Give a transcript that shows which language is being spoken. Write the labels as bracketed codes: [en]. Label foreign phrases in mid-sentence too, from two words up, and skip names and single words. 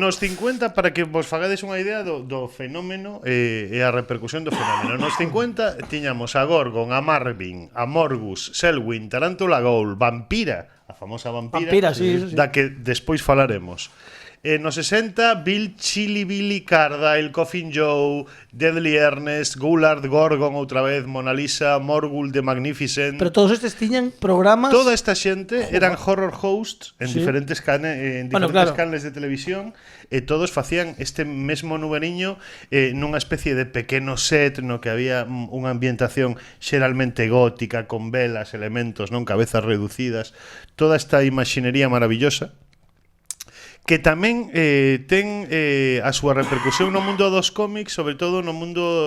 [gl] Nos 50, para que vos fagades unha idea do fenómeno e a repercusión do fenómeno, nos 50 tiñamos a Gorgon, a Marvin, a Morgus, Selwyn, Tarántula Ghoul, Vampira, a famosa Vampira, sí. Da que despois falaremos. Nos 60, Bill Chili Billy Cardile, Coffin Joe, Deadly Ernest, Goulart, Gorgon outra vez, Mona Lisa, Morgul, The Magnificent. Pero todos estes tiñan programas. Toda esta xente eran [en] horror hosts [gl] en diferentes canales de televisión, e todos facían este mesmo nuberiño nunha especie de pequeno set no que había unha ambientación xeralmente gótica, con velas, elementos, non, cabezas reducidas, toda esta imaxinería maravillosa, que tamén ten a súa repercusión no mundo dos cómics, sobre todo no mundo